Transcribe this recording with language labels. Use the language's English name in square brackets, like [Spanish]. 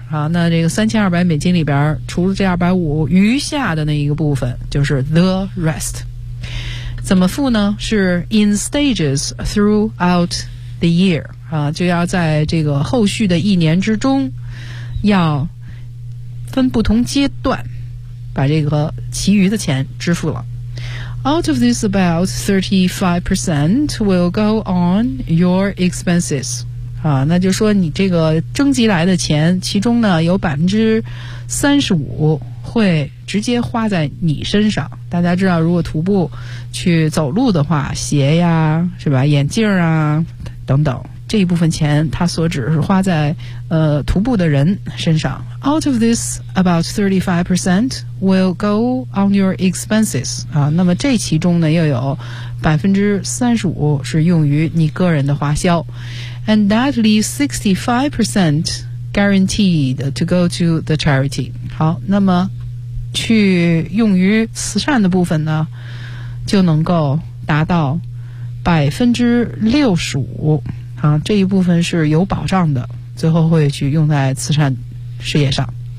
[Chinese] 啊，那这个$3,200里边除了这250余下的那一个部分就是 [English] the rest。 [Chinese] 怎么付呢？ [English] 是 in stages throughout the year。 [Chinese] 啊，就要在这个后续的一年之中要分不同阶段把这个其余的钱支付了。 [English] Out of this, about 35% will go on your expenses. [Chinese] 啊，那就说你这个征集来的钱，其中呢有35%会直接花在你身上。大家知道，如果徒步去走路的话，鞋呀，是吧？眼镜啊，等等，这一部分钱它所指是花在徒步的人身上。 [English] Out of this, about 35% will go on your expenses. [Chinese] 啊，那么这其中呢又有35%是用于你个人的花销。 [English] And that leaves 65% guaranteed to go to the charity. [Chinese] 好，那么去用于慈善的部分呢就能够达到65%。啊，这一部分是有保障的，最后会去用在慈善事业上。